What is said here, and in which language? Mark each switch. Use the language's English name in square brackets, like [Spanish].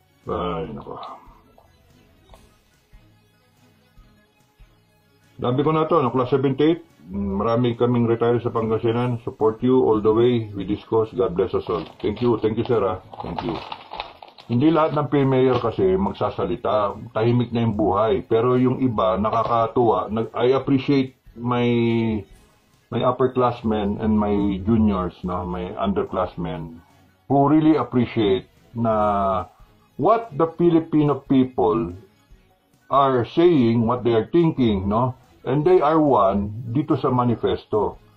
[Filipino] Ay, nako. Sabi ko na ito, class 78, marami kaming retired sa Pangasinan. [English] Support you all the way with this cause. God bless us all. Thank you, sir. Thank you. [Filipino] Hindi lahat ng PMayor kasi magsasalita. Tahimik na yung buhay. Pero yung iba, nakakatuwa. [English] I appreciate my upperclassmen and my juniors, my underclassmen, who really appreciate na what the Filipino people are saying, what they are thinking, and they are one [Filipino] dito sa manifesto.